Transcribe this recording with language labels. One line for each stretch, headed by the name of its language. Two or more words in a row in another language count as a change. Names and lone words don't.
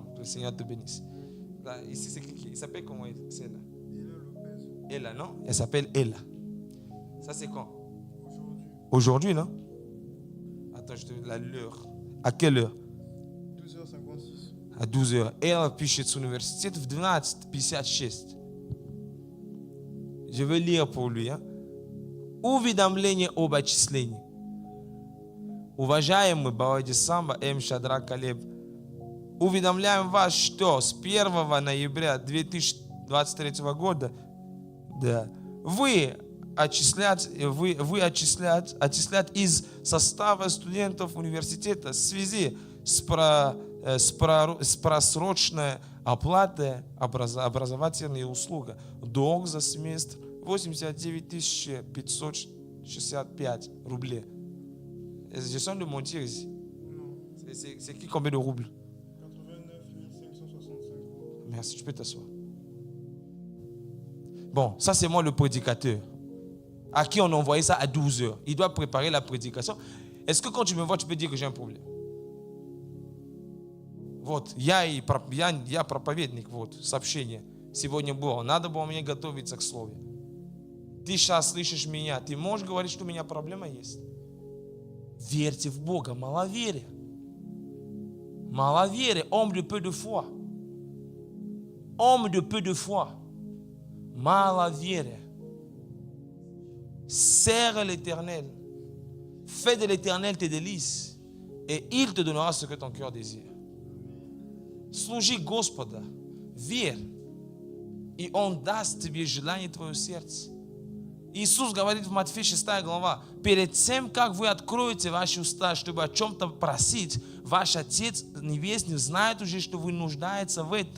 French: Que le Seigneur te bénisse. Là, ici, c'est qui? Il s'appelle comment? C'est Ella. Ella, non? Elle s'appelle Ella. Ça, c'est quand? Aujourd'hui, non? Attends, je te donne l'heure. À quelle heure? 12h56.
Russian: À 12h. Ella pisze с университета в 12:56.
French: Je veux lire pour lui.
Russian: Уведомление об отчислении. Уважаемый Бавади Самбо М. Шадрак Калеб, уведомляем вас, что с 1 ноября 2023 года вы отчислят из состава студентов университета в связи с просроченной оплатой образовательной услуги. Долг за семестр 89 565 рублей.
French: J'essaie de mentir ici. C'est qui combien de roubles? 89 565. Merci, tu peux t'asseoir. Bon, ça c'est moi le prédicateur. À qui on a envoyé ça à 12h. Il doit préparer la prédication. Est-ce que quand tu me vois, tu peux dire que j'ai un problème?
Russian: Вот, я проповедник, вот, сообщение сегодня было. Надо было мне готовиться к слову. Ты сейчас слышишь меня, ты можешь говорить, что у меня проблема есть? Верьте в Бога, маловерие. Маловерие,
French: homme de peu de foi. Homme de peu de foi. Malavoie. Serre l'Éternel. Fais de l'Éternel tes délices. Et il te donnera ce que ton cœur désire.
Russian: Служи Господа. Верь. И Он даст тебе желание твоего сердца. Иисус говорит в Матфея 6 глава, перед тем, как вы откроете ваши уста, чтобы о чем-то просить, ваш Отец Небесный знает уже, что вы нуждаетесь в этом.